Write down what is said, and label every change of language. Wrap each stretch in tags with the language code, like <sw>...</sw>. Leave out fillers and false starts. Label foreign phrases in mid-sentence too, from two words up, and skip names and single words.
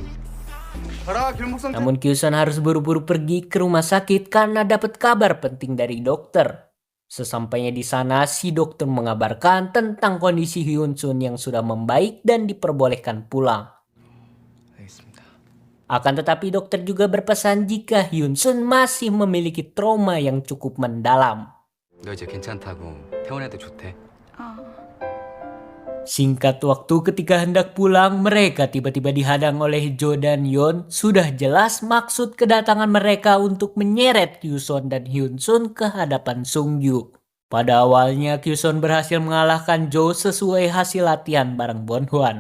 <id>Namun Kyuson harus buru-buru pergi ke rumah sakit karena dapat kabar penting dari dokter. Sesampainya di sana, si dokter mengabarkan tentang kondisi Hyun-sun yang sudah membaik dan diperbolehkan pulang. Akan tetapi dokter juga berpesan jika Hyun-sun masih memiliki trauma yang cukup mendalam.</id> <ko>너 이제 괜찮다고 퇴원해도 좋대.</ko> <id>Singkat waktu ketika hendak pulang, mereka tiba-tiba dihadang oleh Jo dan Yeon. Sudah jelas maksud kedatangan mereka untuk menyeret Kyuson dan Hyun-sun ke hadapan Sung-gyu. Pada awalnya Kyuson berhasil mengalahkan Jo sesuai hasil latihan bareng Bon-hwan.</id>